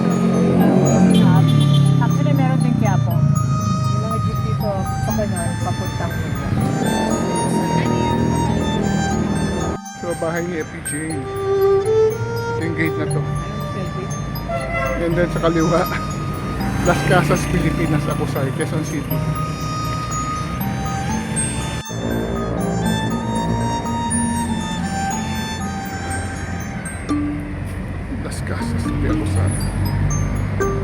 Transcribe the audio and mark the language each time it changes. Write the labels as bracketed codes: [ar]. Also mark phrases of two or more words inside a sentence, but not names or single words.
[tl] Actually, meron din Quiapo. Yung mga jeep dito, Pakanan, papuntang dito. So, bahay ni FPJ. Ito yung gate na to. Selfie. [en] And then [tl] sa kaliwa, Las Casas, Pilipinas, Acosay, Quezon City. Las Casas de Acosay.